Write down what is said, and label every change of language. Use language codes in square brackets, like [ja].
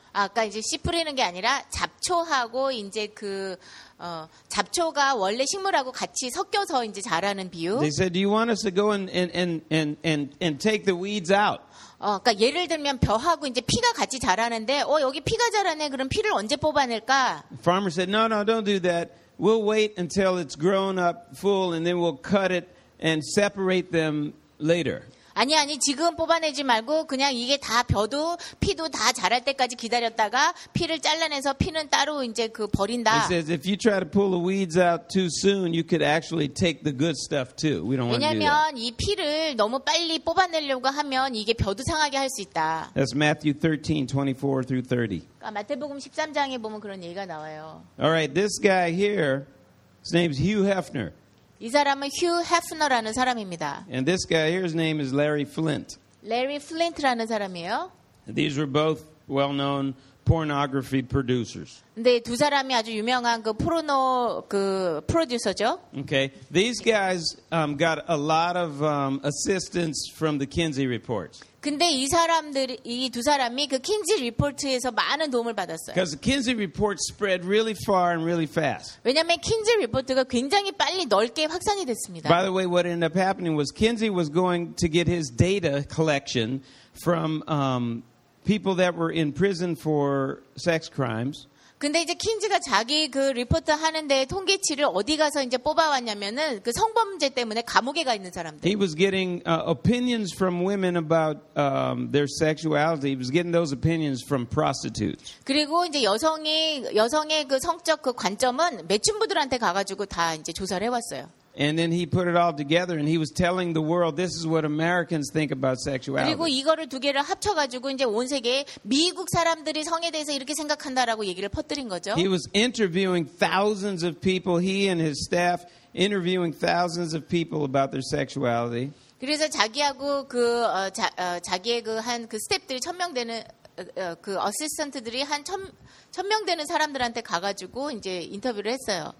[ko] 아까 이제 씨 뿌리는 게 아니라 잡초하고 이제 그 잡초가 원래 식물하고 같이 섞여서 이제 자라는 비유. [en] They said, "Do you want us to go and take the weeds out?" [ko] 그러니까 예를 들면 벼하고 이제 피가 같이 자라는데, 여기 피가 자라네. 그럼 피를 언제 뽑아낼까? [en] Farmer said, "No, no, don't do that. We'll wait until it's grown up full, and then we'll cut it and separate them later." [ko] 아니 아니 지금 뽑아내지 말고 그냥 이게 다 벼도 피도 다 자랄 때까지 기다렸다가 피를 잘라내서 피는 따로 이제 그 버린다. [en] He says if you try to pull the weeds out too soon, you could actually take the good stuff too. We don't want to do that. [ko] 왜냐하면 이 피를 너무 빨리 뽑아내려고 하면 이게 벼도 상하게 할 수 있다. [en] That's Matthew 13:24-30. [ko] 아 마태복음 13장에 보면 그런 얘기가 나와요. [en] All right, this guy here, his name's Hugh Hefner. [ko] 이 사람은 휴 헤프너라는 사람입니다. [en] And this guy here, his name is Larry Flint. [ko] Larry Flint라는 사람이에요. [en] These were both well-known pornography producers. [ko] 네, 두 사람이 아주 유명한 그 포르노 그 프로듀서죠. [en] Okay, these guys got a lot of assistance from the Kinsey Report. [ko] 근데 이 사람들이 이 두 사람이 그 킨지 리포트에서 많은 도움을 받았어요. [en] Because the Kinsey Report spread really far and really fast. [ko] 왜냐면 킨지 리포트가 굉장히 빨리 넓게 확산이 됐습니다. [en] By the way, what ended up happening was Kinsey was going to get his data collection from people that were in prison for sex crimes. [ko] 근데 이제 킨지가 자기 그 리포트 하는데 통계치를 어디 가서 이제 뽑아왔냐면은 그 성범죄 때문에 감옥에 가 있는 사람들. [en] He was getting opinions from women about their sexuality. He was getting those opinions from prostitutes. [ko] 그리고 이제 여성의 그 성적 그 관점은 매춘부들한테 가가지고 다 이제 조사를 해왔어요. [en] And then he put it all together, and he was telling the world, "This is what Americans think about sexuality." [ko] 그리고 이거를 두 개를 합쳐가지고 이제 온 세계 미국 사람들이 성에 대해서 이렇게 생각한다라고 얘기를 퍼뜨린 거죠. [en] He was interviewing thousands of people. He and his staff interviewing thousands of people about their sexuality. [ko] 그래서 자기하고 그 자기의 그 한 그 스태프들이 천 명 되는 그 어시스턴트들이 한 천명 되는 사람들한테 가가지고 이제 인터뷰를 했어요.